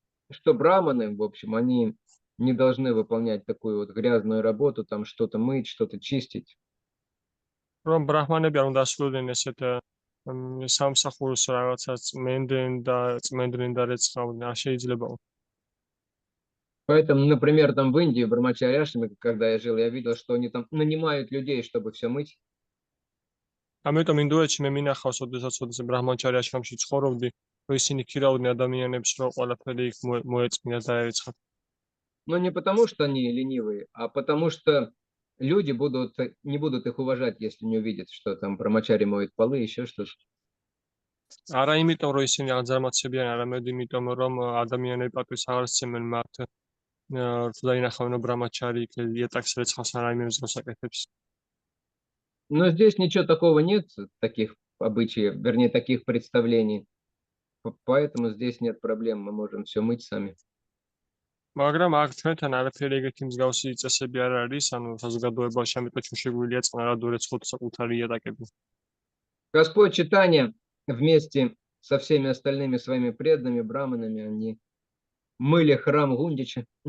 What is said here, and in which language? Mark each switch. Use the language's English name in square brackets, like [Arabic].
[Russian] Что браманы, в общем, они не должны выполнять такую вот грязную работу, там что-то мыть, что-то чистить. [Georgian] რომ ბრაჰმანები არ უნდა ასრულებდნენ ესეთ სამსახურს, რაღაცა წმენდნენ და რეცხავდნენ, არ შეიძლებაო. [Russian] Поэтому, например, там в Индии, в Брамачаряшами, когда я жил, я видел, что они там нанимают людей, чтобы все мыть. [Georgian] ამიტომ ინდუეთში მე მინახავს, ოდესაც ბრაჰმანჩარიაში ამში ცხოვრობდი, რომ ისინი ქირავდნენ ადამიანებს, რომ ყველაფერი იქ მოეწმინათ და ერეცხათ. [Russian] Но не потому, что они ленивые, а потому что люди не будут их уважать, если не увидят, что там брамачари моют полы, еще что-то. [Georgian] არა იმიტომ, რომ ისინი აღძარმაცებიან, არამედ იმიტომ, რომ ადამიანები პატივს აღარ სცემენ მათ, თუ დაინახავენ, რომ ბრამაჩარი იქ ეტაკს რეცხავს ან რაიმე მსგავს აკეთებს. [Russian] Но здесь ничего такого нет, таких обычаев, вернее, таких представлений. Поэтому здесь нет проблем, мы можем все мыть сами. [Georgian] მაგრამ აქ ჩვენთან არაფერი ეგეთი მსგავსი წესები არ არის, ანუ საზოგადოებაში, ამიტომ ჩვენ შეგვიძლია წყნარად ვერეცხოთ საკუთარი ეტაკები. [Russian] Господь Чайтанья вместе со всеми остальными своими преданными браманами, они мыли храм Гундича.